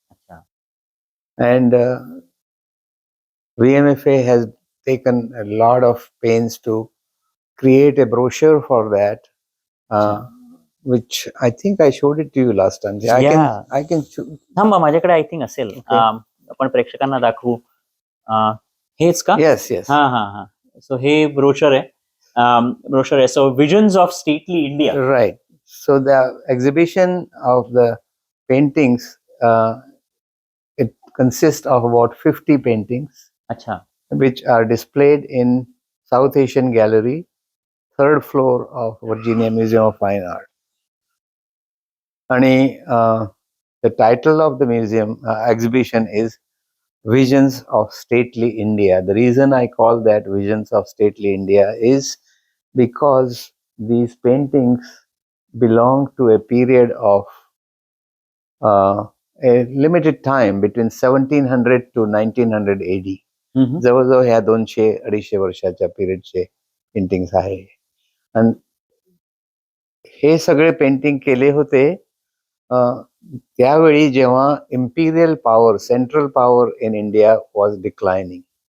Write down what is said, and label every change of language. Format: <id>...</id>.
<en>अच्छा. And VMFA has taken a lot of pains to create a brochure for that, which I think I showed it to you last time. Yeah. I can</en> <mr>थांबा, माझ्याकडे</mr> <en>I think</en> <mr>असेल.</mr> <en>Okay.</en> <mr>आपण प्रेक्षकांना दाखवू. हेच का?</mr> <en>yes, yes.</en> <mr>हा हा हा. सो हे ब्रोशर आहे. ब्रोशर आहे.</mr> <en>So visions of stately India. Right. So the exhibition of the paintings, it consists of about 50 paintings, अच्छा. which are displayed in South Asian Gallery, 3rd floor of Virginia Museum of Fine Art. And the title of the museum exhibition is Visions of Stately India. The reason I call that Visions of Stately India is because these paintings belong to a period of a limited time between 1700 to 1900 AD.</en> <mr>जवळजवळ ह्या 200-250 वर्षाच्या पिरियडचे paintings आहे. आणि हे सगळे painting केले होते त्यावेळी जेव्हा</mr> <en>Imperial power, central power in India was declining.</en>